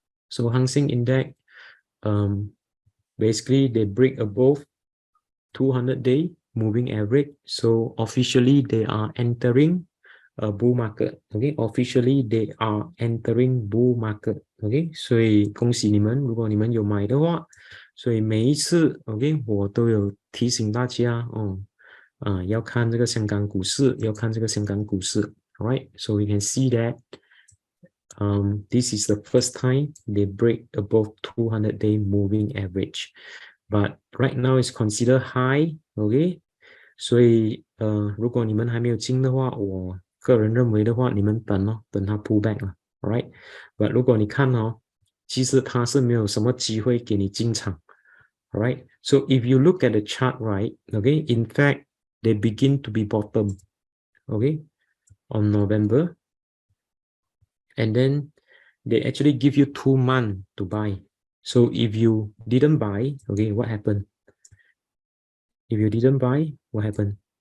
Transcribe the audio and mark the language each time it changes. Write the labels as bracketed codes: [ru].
[en] So Hang Seng Index, basically they break above 200-day moving average. So officially they are entering a bull market, okay? Officially they are entering bull market, okay? [zh] 所以恭喜你们，如果你们有买的话，所以每一次 OK 我都有提醒大家要看这个香港股市，要看这个香港股市 alright? [en] So we can see that this is the first time they break above 200-day moving average, but right now it's considered high, okay? [zh] 所以如果你们还没有进的话，我个人认为的话，你们等它 pull back 了 alright? But 如果你看其实它是没有什么机会给你进场 alright? [en] So if you look at the chart, right, okay, in fact they begin to be bottom, okay, on November, and then they actually give you 2 months to buy. So if you didn't buy, okay, what happened? If you didn't buy, what happened?